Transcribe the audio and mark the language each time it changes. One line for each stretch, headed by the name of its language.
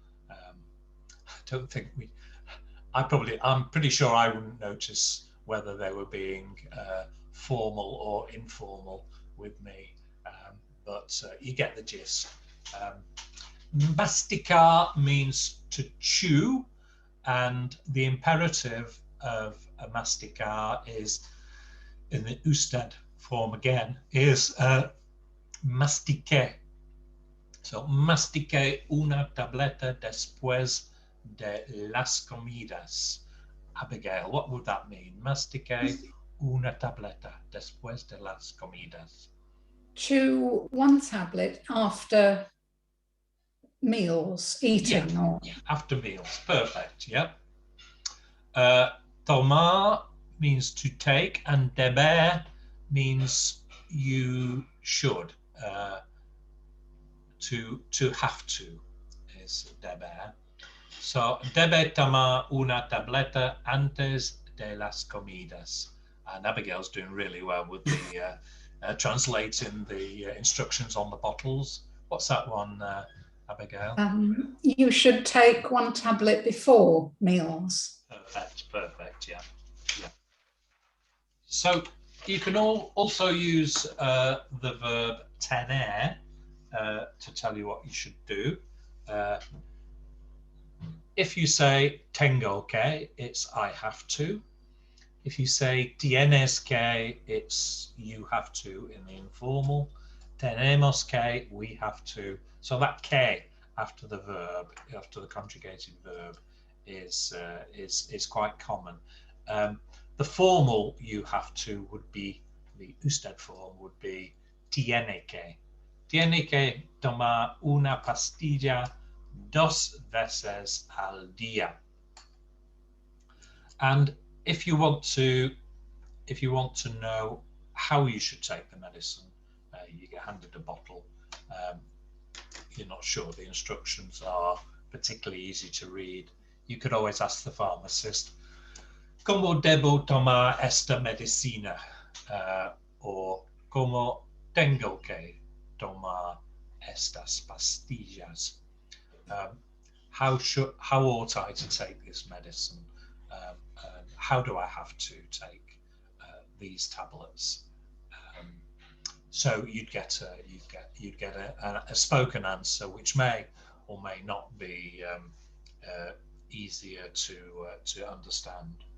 English: I don't think I'm pretty sure I wouldn't notice whether they were being formal or informal with me, but you get the gist. Masticar means to chew, and the imperative of a masticar is, in the usted form again, is mastique.
Spanish: So mastique una tableta después de las comidas.
English: Abigail, what would that mean?
Spanish: Mastique una tableta después de las comidas.
English: Chew 1 tablet after meals, eating. Yeah, or after meals, perfect, yeah. Tomar means to take, and deber means you should. To have to is deber.
Spanish: So debe tomar una tableta antes de las comidas.
English: And Abigail's doing really well with the translating the instructions on the bottles. What's that one, Abigail? You should take 1 tablet before meals. Perfect, yeah. So you can also use the verb tener to tell you what you should do. If you say
Spanish: tengo que,
English: it's I have to. If you say
Spanish: tienes que,
English: it's you have to in the informal.
Spanish: Tenemos que,
English: we have to. So that que after the verb, after the conjugated verb, is quite common. The formal you have to would be, the usted form would be
Spanish: tiene que. Tiene que tomar una pastilla 2 veces al día.
English: And if you want to know how you should take the medicine, you get handed a bottle. You're not sure the instructions are particularly easy to read. You could always ask the pharmacist,
Spanish: ¿Cómo debo tomar esta medicina? Or ¿Cómo tengo que tomar estas pastillas?
English: How ought I to take this medicine? How do I have to take these tablets? So you'd get a spoken answer, which may or may not be easier to understand.